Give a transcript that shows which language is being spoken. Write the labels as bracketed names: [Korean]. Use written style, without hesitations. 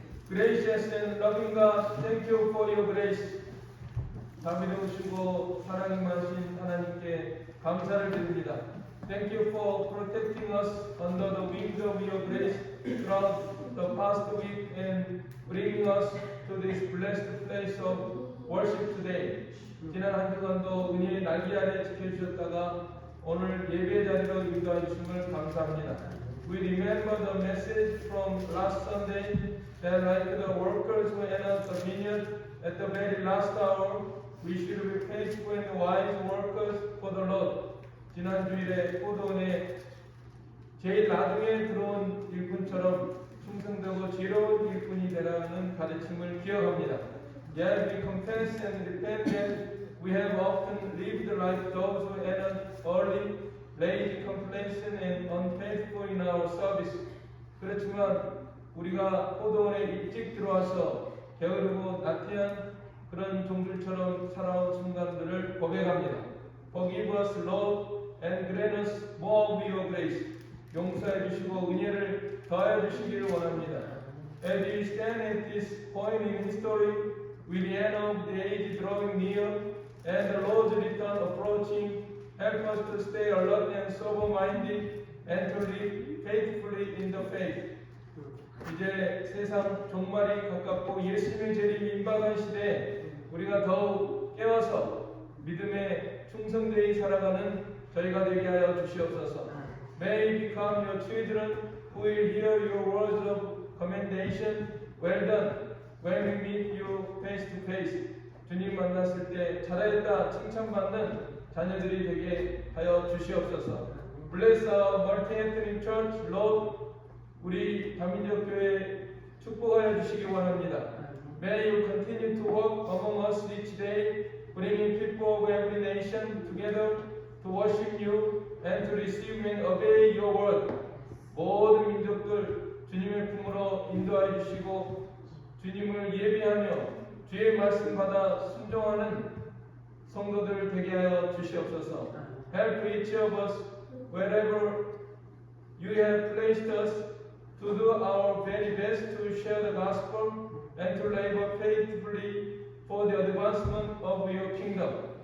[English] Loving God, thank you for your grace. [Korean] 자비로우시고 사랑이 많으신 하나님께 감사를 드립니다. [English] Thank you for protecting us under the wings of your grace throughout the past week and bringing us to this blessed place of worship today. [Korean] 지난 한 주간도 은혜의 날개 아래 지켜주셨다가 오늘 예배 자리로 인도해 주심을 감사합니다. [English] We remember the message from last Sunday that like the workers who entered the vineyard at the very last hour, we should be faithful and wise workers for the Lord. [Korean] 지난 주일에 포도원에 제일 나중에 들어온 일꾼처럼 충성되고 지혜로운 일꾼이 되라는 가르침을 기억합니다. [English] Yet we confess and repent that we have often lived like those who entered early, lazy, complacent, and unfaithful in our service. [Korean] 그렇지만 우리가 포도원에 일찍 들어와서 게으르고 나태한 그런 종들처럼 살아온 순간들을 고백합니다. [English] Forgive us, Lord, and grant us more of your grace. [Korean] 용서해 주시고 은혜를 더해 주시기를 원합니다. [English] As we stand at this point in history, with the end of the age drawing near, and the Lord's return approaching, help us to stay alert and sober-minded, and to live faithfully in the faith. [Korean] 이제 세상 종말이 가깝고 예수님의 재림이 임박한 시대에 우리가 더욱 깨어서 믿음에 충성되이 살아가는 저희가 되게 하여 주시옵소서. [English] May we become your children who will hear your words of commendation. Well done. When we meet you face to face. [Korean] 주님 만났을 때 잘했다 칭찬받는 자녀들이 되게 하여 주시옵소서. [English] Bless our multi-ethnic church, Lord. [Korean] 우리 다민족 교회 축복하여 주시기 원합니다. [English] May you continue to work among us each day, bringing people of every nation together to worship you and to receive and obey your word. [Korean] 모든 민족들 주님의 품으로 인도하여 주시고 주님을 예배하며 주의 말씀 받아 순종하는 성도들 되게 하여 주시옵소서. [English] Help each of us wherever you have placed us to do our very best to share the gospel and to labor faithfully for the advancement of your kingdom.